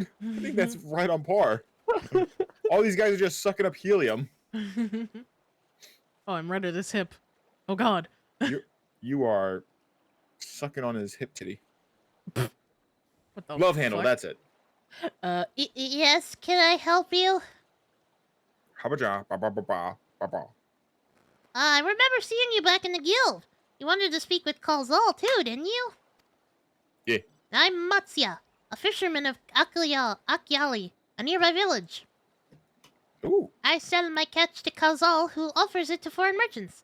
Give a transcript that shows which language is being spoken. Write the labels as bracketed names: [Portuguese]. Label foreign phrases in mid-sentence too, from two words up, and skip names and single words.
[English] I think that's right on par. All these guys are just sucking up helium. Oh, I'm red at his hip. Oh God. You are sucking on his hip titty. What the Love handle, fuck? that's it. Yes, can I help you? Habaja, ba ba ba ba ba ba. I remember seeing you back in the guild. You wanted to speak with Kalzal too, didn't you? Yeah. I'm Matsya, a fisherman of Akyali, a nearby village. Ooh. I sell my catch to Kalzal, who offers it to foreign merchants.